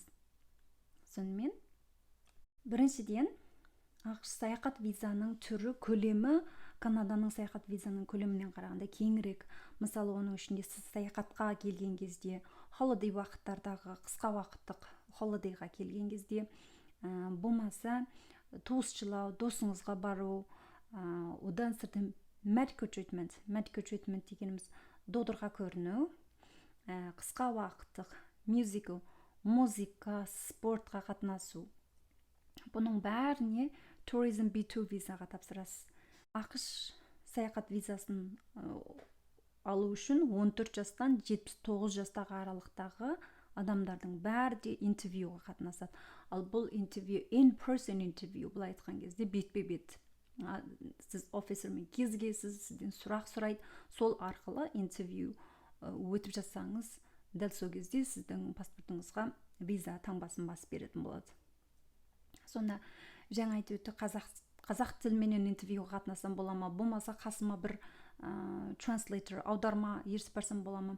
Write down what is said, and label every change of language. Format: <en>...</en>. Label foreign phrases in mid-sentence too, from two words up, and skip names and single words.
<kk>Сонымен, біріншіден, ақш саяхат визаның түрі, көлемі Канаданың саяхат визаның көлемінен қарағанда кеңірек. Мысалы, оның ішінде сіз саяхатқа келген кезде, холидей уақыттардағы, қысқа уақыттық холидейға келген кезде, болмаса туысшылау, досыңызға бару, одан сыртын</kk> <en>medical treatment</en> <kk>дегеніміз додырға көріну, қысқа уақыттық музыка, спортқа қатынасу. Бұның бәріне Tourism B2 визаға тапсырасыз. ақш саяхат визасын алу үшін 14 жастан 79 жастағы аралықтағы адамдардың бәрі де интервьюға қатынасады. Ал бұл интервью, in-person интервью, бұл айтқан кезде бетпе-бет. Сіз офисермен кездесесіз, сізден сұрақ сұрайды, сол арқылы интервью өтіп жатсаңыз, дәл сол кезде сіздің паспортыңызға виза таңбасын басып беретін болады. Сонда жаңа айтып өтті, қазақ тілменен интервьюға қатынасам бола ма, болмаса қасыма бір translator, аударма ертіп барсам бола ма.</kk>